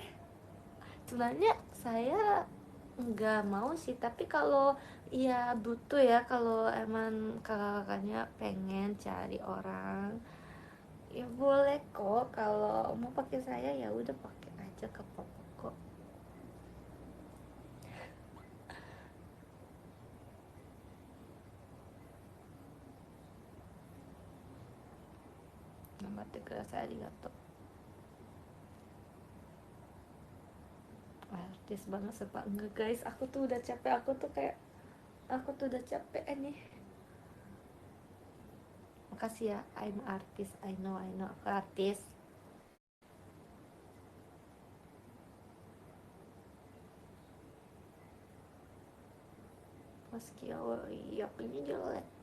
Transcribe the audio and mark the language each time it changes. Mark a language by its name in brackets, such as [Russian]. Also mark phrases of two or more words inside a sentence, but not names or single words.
[Indonesian] Sebenarnya saya nggak mau sih, tapi kalau ya butuh ya, kalau emang kakak-kakaknya pengen cari orang, ya boleh kok. Kalau mau pakai saya ya udah pakai aja ke papa kok. [Japanese] 頑張ってください、ありがとう. [Indonesian] Artis banget sepak enggak guys, aku tuh udah capek, aku tuh udah capek nih. Makasih ya, [English] I'm artist, I know [Indonesian] aku artis. Meski yakinnya jelek.